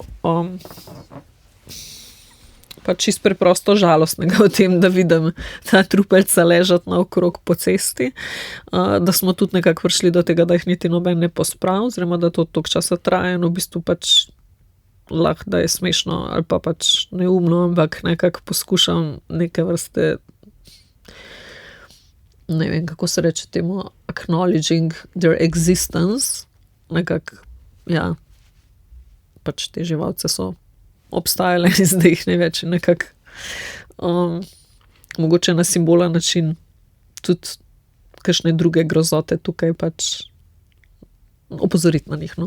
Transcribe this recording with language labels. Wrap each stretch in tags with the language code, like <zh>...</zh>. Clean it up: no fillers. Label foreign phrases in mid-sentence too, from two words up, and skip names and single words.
<sl>pač čisto preprosto žalostnega v tem, da vidim ta trupeljca ležati naokrog po cesti, da smo tudi nekako prišli do tega, da jih niti noben ne pospravi, oziroma da to toliko časa traja in v bistvu pač lahko, da je smešno ali pa pač neumno, ampak nekako poskušam neke vrste, ne vem, kako se reče temu,</sl> <en>acknowledging their existence,</en> <sl>nekako, ja, pač te živalce so obstajale in zdaj jih ne več nekako mogoče na simbolen način tudi kakšne druge grozote tukaj pač opozoriti na njih, no.</sl>